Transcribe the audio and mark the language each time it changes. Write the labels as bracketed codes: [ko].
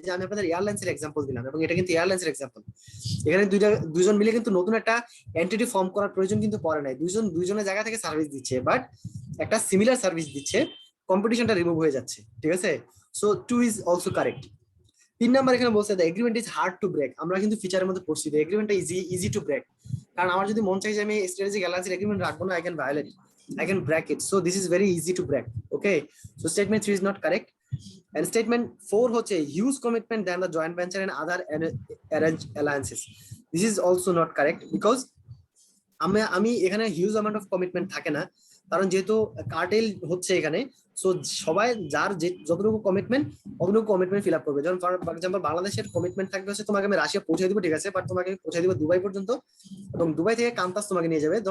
[bn] যে আমি আপনাদের এয়ারলাইন্সের এক্সাম্পল দিলাম এবং এটা কিন্তু এয়ারলাইন্সের এক্সাম্পল। এখানে দুইজন মিলে কিন্তু নতুন একটা এন্টিটি ফর্ম করার প্রয়োজন কিন্তু পড়ে নাই, দুইজনের জায়গা থেকে সার্ভিস দিচ্ছে, বাট একটা সিমিলার সার্ভিস দিচ্ছে, কম্পিটিশনটা রিমুভ হয়ে যাচ্ছে, ঠিক আছে? [en] So 2 is also correct. 3 number এখানে বলছে the agreement is hard to break. [bn] আমরা কিন্তু ফিচারের মধ্যে পড়ছি দ্য এগ্রিমেন্টটা ইজি টু ব্রেক, কারণ আমার যদি মন চাই যে আমি স্ট্র্যাটেজিক অ্যালায়েন্সের এগ্রিমেন্ট রাখবো না, I can break it. [en] So this is very easy to break. Okay, so statement 3 is not correct, and statement 4 হচ্ছে huge commitment than the joint venture and other arranged alliances. [bn] This is also not correct because আমি এখানে huge amount of commitment থাকে না, কারণ যেহেতু cartel হচ্ছে এখানে, so সবাই যার যতটুকু কমিটমেন্ট অতটুকু কমিটমেন্ট ফিল আপ করবে। যেমন ফর এক্সাম্পল বাংলাদেশের কমিটমেন্ট থাকবে হচ্ছে তোমাকে আমি রাশিয়া পৌঁছে দিব, ঠিক আছে, বাট তোমাকে পৌঁছে দিব দুবাই পর্যন্ত, এবং দুবাই থেকে কান্তাস তোমাকে নিয়ে যাবে।